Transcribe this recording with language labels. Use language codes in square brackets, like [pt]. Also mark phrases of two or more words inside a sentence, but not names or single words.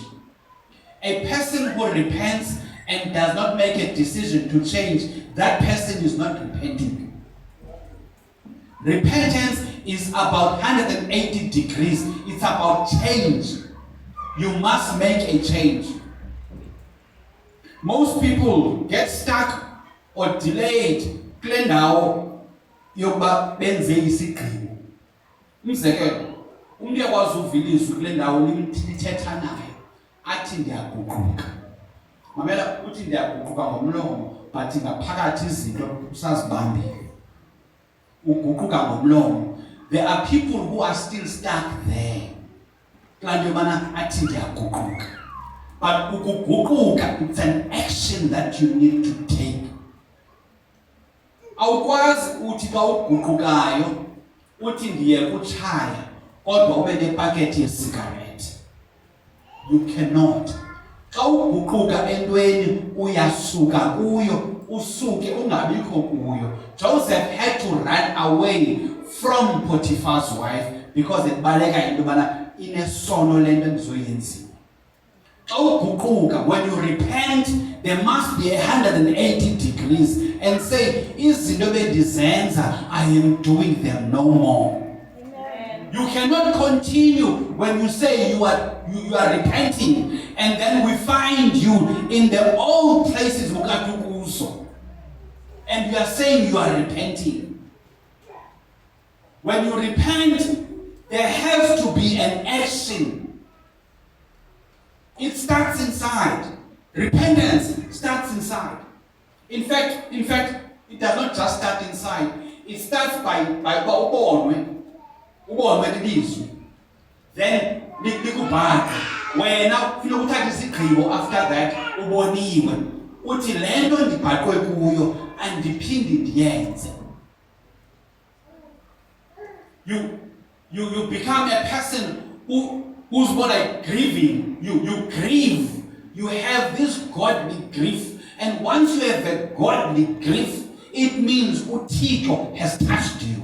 [en] A person who repents and does not make a decision to change, that person is not repenting. Repentance is about 180 degrees. It's about change. You must make a change. Most people get stuck or delayed [xh] kule ndawo yokuba benze isigqibo. Umzekelo, umuntu uyakwazi uvilisa kule ndawo lithetha naye athi ndiyaguquka. Mamela uthi ndiyaguquka ngomlomo, [en] but ngaphakathi [xh] izinto usazibambile. Uguquka ngomlomo. [en] There are people who are still stuck there. [xh] Kanti yobana athi ndiyaguquka. But ukuguquka, [en] it's an action that you need to take. [xh] Awukwazi uthi xa uguqukayo uthi ndiye kutshaya kodwa ube nepaketi yesigarethi. [en] You cannot. [xh] Xa uguquka entweni uyasuka kuyo, usuke ungabikho kuyo. [en] Joseph had to run away from Potiphar's wife because [xh] ebaleka into bana inesono lento endizoyenziwa. [en] When you repent, there must be 180 degrees and say, [xh] izinto bendizenza, [en] I am doing them no more. You cannot continue when you say you are repenting, and then we find you in the old places and you are saying you are repenting. When you repent, there has to be an action. It starts inside. Repentance starts inside. In fact, it does not just start inside. It starts by then [xh] likubhaka wena ufuna ukuthatha isigqibo [en] after that [xh] uboniwe uthi le nto ndibhaqwe kuyo andiphindi ndiyenze. [en] You become a person who's more like grieving. You grieve. You have this godly grief. And once you have a godly grief, it means uThixo has touched you.